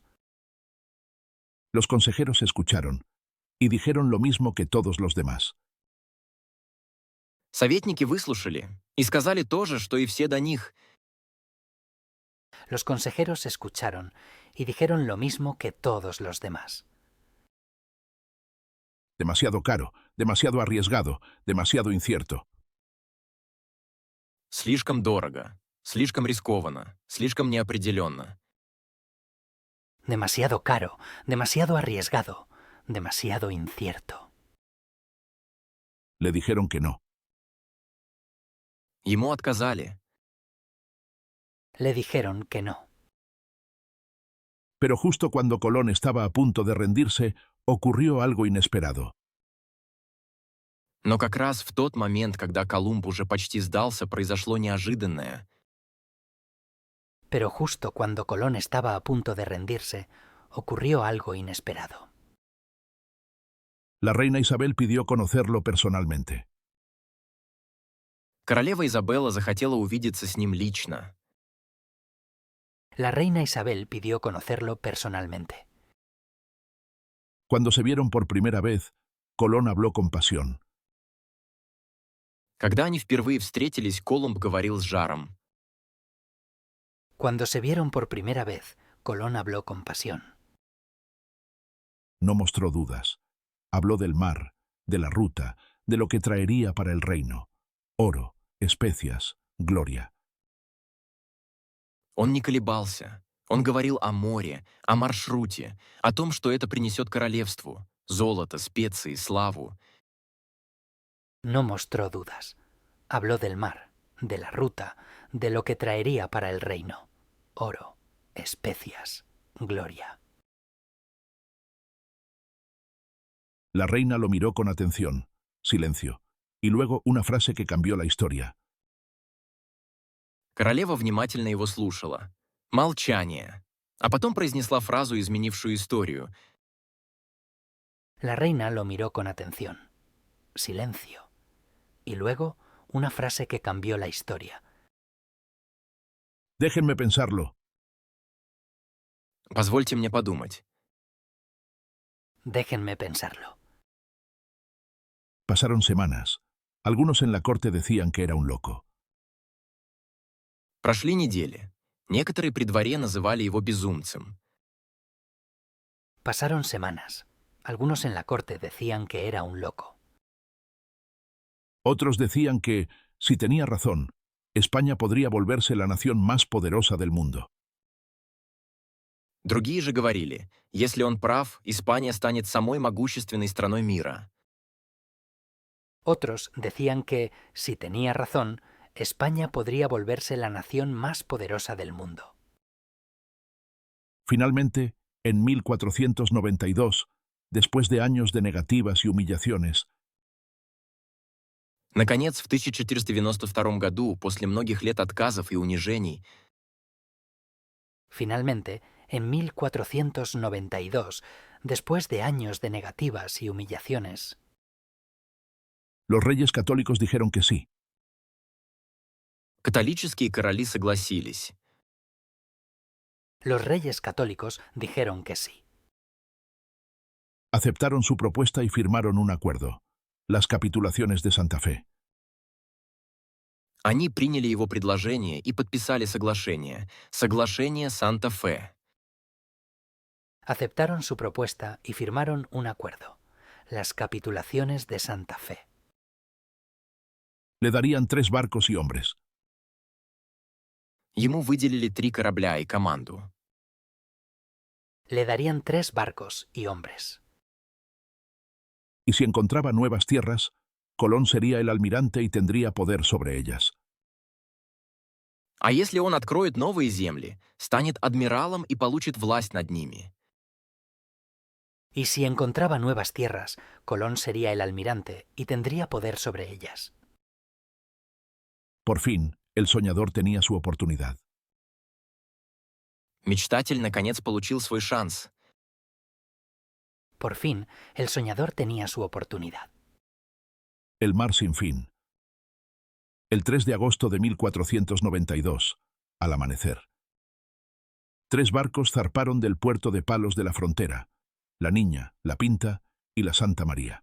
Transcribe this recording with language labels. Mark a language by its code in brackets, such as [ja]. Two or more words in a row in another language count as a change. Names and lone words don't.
[es] Los consejeros escucharon y dijeron lo mismo que todos los demás. [ru] Советники выслушали и сказали то же, что и все до них. [es] Los consejeros escucharon y dijeron lo mismo que todos los demás. Demasiado caro, demasiado arriesgado, demasiado incierto. [ru] Слишком дорого, слишком рискованно, слишком неопределенно. [es] Demasiado caro, demasiado arriesgado, demasiado incierto. Le dijeron que no. [ru] Ему отказали. [es] Le dijeron que no. Pero justo cuando Colón estaba a punto de rendirse, ocurrió algo inesperado. [ru] Но как раз в тот момент, когда Колумб уже почти сдался, произошло неожиданное. [es] Pero justo cuando Colón estaba a punto de rendirse, ocurrió algo inesperado. La reina Isabel pidió conocerlo personalmente. [ru] Королева Изабелла захотела увидеться с ним лично. [es] La reina Isabel pidió conocerlo personalmente. Cuando se vieron por primera vez, Colón habló con pasión. [ru] Когда они впервые встретились, Колумб говорил с жаром. [es] Cuando se vieron por primera vez, Colón habló con pasión. No mostró dudas. Habló del mar, de la ruta, de lo que traería para el reino. Oro, especias, gloria. [ru] Он не колебался. Он говорил о море, о маршруте, о том, что это принесет королевству. Золото, специи, славу. [es] No mostró dudas. Habló del mar, de la ruta, de lo que traería para el reino. Oro, especias, gloria. La reina lo miró con atención. Silencio. Y luego una frase que cambió la historia. [ru] Королева внимательно его слушала. Молчание. А потом произнесла фразу, изменившую историю. [es] La reina lo miró con atención. Silencio. Y luego una frase que cambió la historia. Déjenme pensarlo. [ru] Позвольте мне подумать. [es] Déjenme pensarlo. Pasaron semanas. Algunos en la corte decían que era un loco. [ru] Прошли недели. Некоторые при дворе называли его безумцем. [es] Pasaron semanas. Algunos en la corte decían que era un loco. Otros decían que, si tenía razón, España podría volverse la nación más poderosa del mundo. [ru] Другие же говорили, если он прав, Испания станет самой могущественной страной мира. [es] Otros decían que, si tenía razón, España podría volverse la nación más poderosa del mundo. Finalmente, en 1492, después de años de negativas y humillaciones, [ru] Наконец, в 1492 году, после многих лет отказов и унижений, [es] Finalmente, en 1492, después de años de negativas y humillaciones, los reyes católicos dijeron que sí. [ru] католические короли согласились. [es] los reyes católicos dijeron que sí. Aceptaron su propuesta y firmaron un acuerdo. Las capitulaciones de Santa Fe. [ru] Они приняли его предложение и подписали соглашение. Соглашение Санта-Фе. [es] Aceptaron su propuesta y firmaron un acuerdo. Las capitulaciones de Santa Fe. Le darían 3 barcos y hombres. [ru] Ему выделили 3 корабля и команду. [es] Le darían 3 barcos y hombres. Y si encontraba nuevas tierras, Colón sería el almirante y tendría poder sobre ellas. [ru] А если он откроет новые земли, станет адмиралом и получит власть над ними. [es] Y si encontraba nuevas tierras, Colón sería el almirante y tendría poder sobre ellas. Por fin, el soñador tenía su oportunidad. [ru] Мечтатель, наконец, получил свой шанс. [es] Por fin, el soñador tenía su oportunidad. El mar sin fin. El 3 de agosto de 1492, al amanecer. 3 barcos zarparon del puerto de Palos de la Frontera, la Niña, la Pinta y la Santa María.